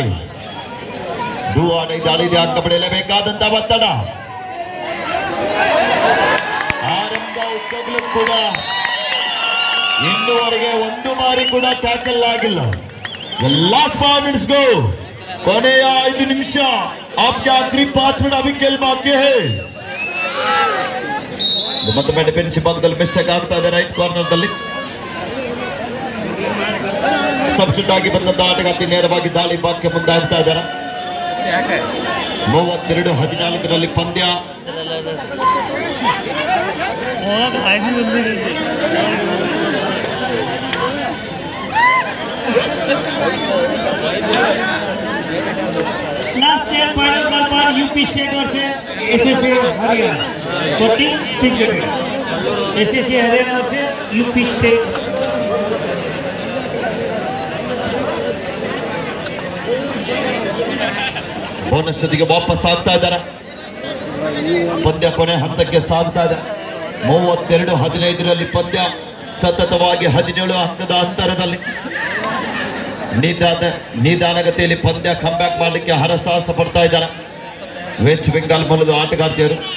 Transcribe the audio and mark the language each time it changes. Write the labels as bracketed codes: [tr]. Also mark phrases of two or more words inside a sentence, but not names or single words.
[en] do or die [kn] ದಾಳಿಗೆ ಅಂಕ ಪಡೆಯಲೇಬೇಕಾದಂತ ಒತ್ತಡ. ಆರಂಭ ಉದ್ದಗಲೂ ಕೂಡ ಇನ್ನುವರೆಗೆ ಒಂದು ಬಾರಿ ಕೂಡ ಟ್ಯಾಕಲ್ ಆಗಿಲ್ಲ. [en] last 5 minutes [kn] ಕೊನೆಯ 5 ನಿಮಿಷ. [hi] आपके आखिरी 5 मिनट अभी खेल बाकी है. [kn] ಮತ್ತೊಮ್ಮೆ ಡಿಫೆನ್ಸಿವ್ ಭಾಗದಲ್ಲಿ ಮಿಸ್ಟೇಕ್ ಆಗ್ತಾ ಇದೆ. [en] right corner [kn] ದಲ್ಲಿ ಸಬ್ಸ್ಟಿಟ್ಯೂಟ್ ಆಗಿ ಬಂದಂತ ಆಟಗಾರ್ತಿ ನೇರವಾಗಿ ದಾಳಿ ಭಾಗಕ್ಕೆ ಮುಂದಾಗ್ತಾ ಇದ್ದಾರೆ. 32-14 ಪಂದ್ಯ. [en] last year final [hi] का बार यूपी स्टेट वर्सेस एसएससी हरियाणा 14 [en] pitch wicket. [hi] एसएससी हरियाणा वर्सेस यूपी स्टेट. [kn] ಬೋನಸ್ ಜೊತೆಗೆ ವಾಪಸ್ ಆಗ್ತಾ ಇದ್ದಾರೆ. ಪಂದ್ಯ ಕೊನೆ ಹಂತಕ್ಕೆ ಸಾಗ್ತಾ ಇದೆ. 32-15 ಪಂದ್ಯ. ಸತತವಾಗಿ 17 ಅಂಕದ ಅಂತರದಲ್ಲಿ ನಿಧಾನಗತಿಯಲ್ಲಿ ಪಂದ್ಯ ಕಂಬ್ಯಾಕ್ ಮಾಡಲಿಕ್ಕೆ ಹರಸಾಹಸ ಪಡ್ತಾ ಇದ್ದಾರೆ ವೆಸ್ಟ್ ಬೆಂಗಾಲ್ ಮೂಲದ ಆಟಗಾರ್ತಿಯರು.